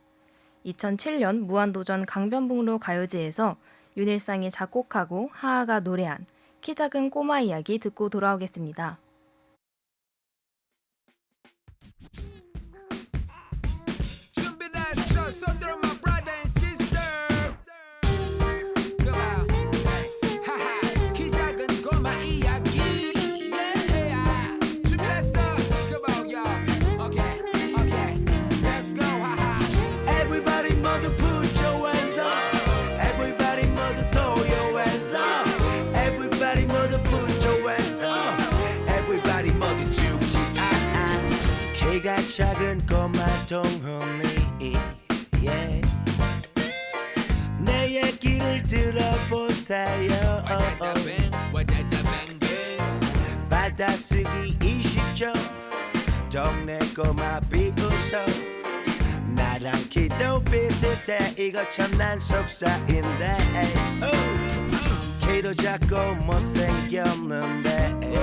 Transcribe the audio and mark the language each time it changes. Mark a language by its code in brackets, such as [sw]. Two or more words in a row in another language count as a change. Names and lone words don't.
[ko] 2007년 무한도전 강변북로 가요제에서 윤일상이 작곡하고 하하가 노래한 키 작은 꼬마 이야기 듣고 돌아오겠습니다. 준비됐어 손들어 [en] my brother and sister Come on [ko] 하하 키 작은 꼬마 이야기 yeah. [en] 준비됐어 Come on yo Okay okay Let's go 하하 Everybody 모두 put your hands up Everybody 모두 throw your hands up Everybody 모두 put your hands up Everybody [ko] 모두 죽지 키가 작은 꼬마 동훈이 [en] yeah. [ko] 내 얘기를 들어보세요 받아쓰기 20초 동네 꼬마 비웃어 나랑 키도 비슷해 이거 참 난 속사인데 키도 작고 못생겼는데